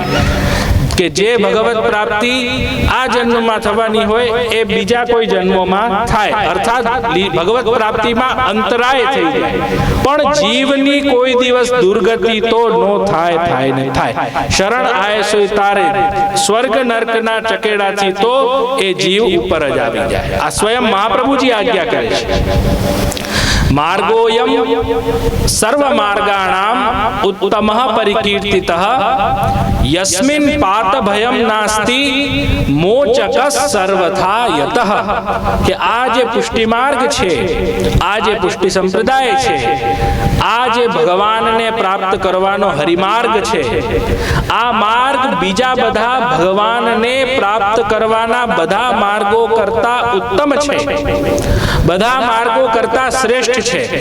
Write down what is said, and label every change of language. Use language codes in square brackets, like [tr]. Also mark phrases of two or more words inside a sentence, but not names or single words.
[gu] કે જે ભગવત પ્રાપ્તિ આ જન્મમાં થવાની હોય એ બીજા કોઈ જન્મોમાં થાય, અર્થાત ભગવત પ્રાપ્તિમાં અંતરાય થઈ જાય. પણ જીવની કોઈ દિવસ દુર્ગતિ તો નો થાય ને થાય. [hi] शरण आय सोय तारे, [gu] સ્વર્ગ નર્કના ચકેડાથી તો એ જીવ ઉપર જ આવી જાય. આ સ્વયં મહાપ્રભુજી આજ્ઞા કરે છે. [sa] मार्गोयम सर्व मार्गाणाम उत्तमः परिकीर्तितः यस्मिन् पात भयम नास्ति मोचकः सर्वथा [gu] यतः કે આ જે પુષ્ટિ માર્ગ છે, આ જે પુષ્ટિ સંપ્રદાય છે, આ જે ભગવાનને પ્રાપ્ત કરવાનો હરિમાર્ગ છે, આ માર્ગ બીજા બધા ભગવાનને પ્રાપ્ત કરવાના બધા માર્ગો કરતા ઉત્તમ છે, બધા માર્ગો કરતા શ્રેષ્ઠ છે.